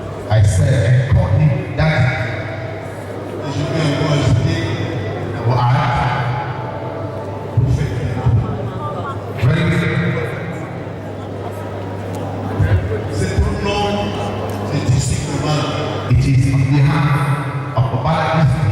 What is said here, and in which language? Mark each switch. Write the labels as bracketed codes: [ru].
[en] I said, and called him Daddy. [fr] Et je lui ai encore ajouté, [en] Well, [fr] prophète. [en] very good. [fr] C'est pour le nom des disciples de Balaam [en] It is on behalf of the Balaam